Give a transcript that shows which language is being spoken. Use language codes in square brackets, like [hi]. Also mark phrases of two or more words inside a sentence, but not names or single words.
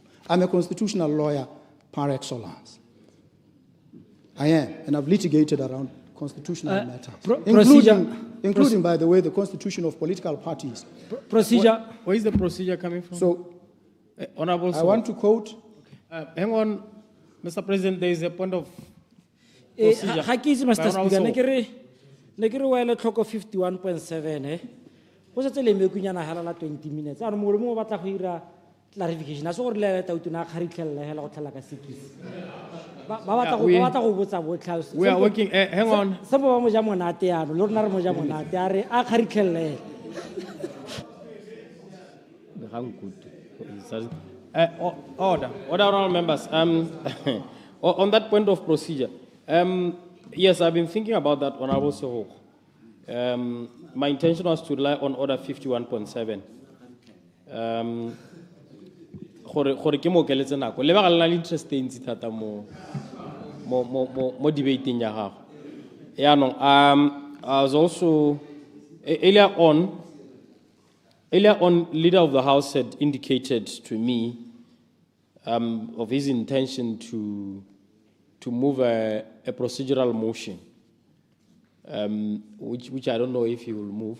[en] I'm a constitutional lawyer par excellence. I am, and I've litigated around constitutional matters, including, by the way, the constitution of political parties. Procedure. Where is the procedure coming from? So, Honorable, I want to quote. Hang on, Mr. President. There is a point of Procedure. [tn] ga ke itse [en] By Mr. Honourable Speaker, Sego. [tn] ne ke re wa ele tlhoko 51.7 go setse le mekunyana hela la 20 minutes a re mongwe le mongwe o batla go ira clarification a se gore le tautona a kgaritlhelela hela go tlhela ka sekisi ba batla go botsa botlhe [en] We are working, hang on. [tn] se bo ba mo ja monate ano le rona re mo ja monate a re a kgaritlhelela [en] Order, honourable members. On that point of procedure, yes, I've been thinking about that, Honourable Sego. My intention was to rely on Order 51.7. [tn] Gore ke mo keletse nako le ba ga le na le interest e ntsi thata mo debating ya gago. Yaanong, [en] I was also earlier on, Leader of the House had indicated to me of his intention to move a procedural motion, which I don't know if he will move.